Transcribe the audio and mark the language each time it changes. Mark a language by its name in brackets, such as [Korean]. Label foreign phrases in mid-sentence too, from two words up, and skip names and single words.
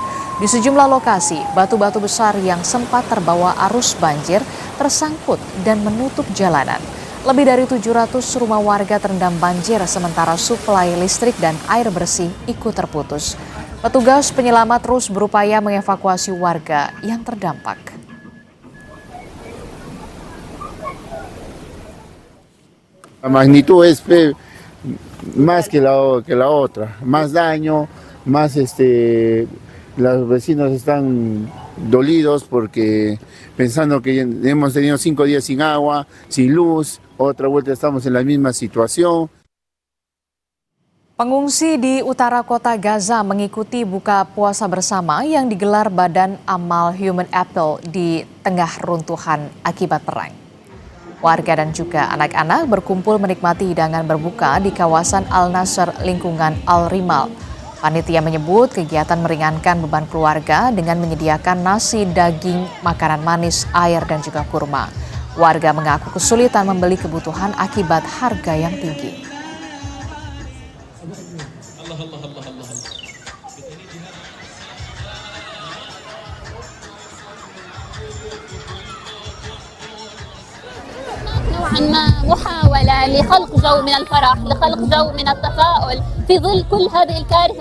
[Indonesian] Di sejumlah lokasi, batu-batu besar yang sempat terbawa arus banjir tersangkut dan menutup jalanan. Lebih dari 700 rumah warga terendam banjir, sementara suplai listrik dan air bersih ikut terputus. Petugas penyelamat terus berupaya mengevakuasi warga yang terdampak. [Spanish] La magnitud es más que la otra, más daño, más los vecinos están dolidos porque pensando que hemos tenido 5 días sin agua, sin luz, otra vuelta estamos en la misma situación. [Indonesian] Pengungsi di utara kota Gaza mengikuti buka puasa bersama yang digelar Badan Amal Human Appeal di tengah runtuhan akibat perang. Warga dan juga anak-anak berkumpul menikmati hidangan berbuka di kawasan Al-Nasr lingkungan Al-Rimal. Panitia menyebut kegiatan meringankan beban keluarga dengan menyediakan nasi, daging, makanan manis, air, dan juga kurma. Warga mengaku kesulitan membeli kebutuhan akibat harga yang tinggi. [Arabic] نوعا ما محاولة لخلق جو من الفرح، لخلق جو من التفاؤل في ظل كل هذه الكارثة